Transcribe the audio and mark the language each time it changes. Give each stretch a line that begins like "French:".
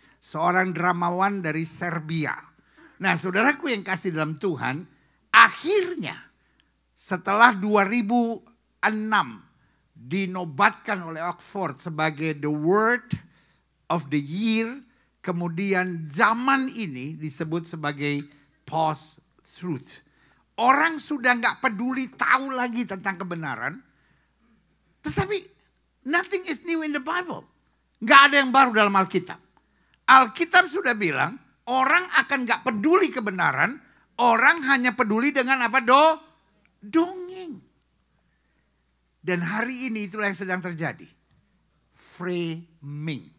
Indonesian: Seorang dramawan dari Serbia. Nah saudaraku yang kasih dalam Tuhan, akhirnya setelah 2006 dinobatkan oleh Oxford sebagai
English: the word of the year.
Indonesian: Kemudian zaman ini disebut sebagai post-truth. Orang sudah nggak peduli tahu lagi tentang kebenaran. Tetapi
English: nothing is new in the Bible.
Indonesian: Nggak ada yang baru dalam Alkitab. Alkitab sudah bilang orang akan nggak peduli kebenaran. Orang hanya peduli dengan apa? Dongeng. Dan hari ini itulah yang sedang terjadi. Framing.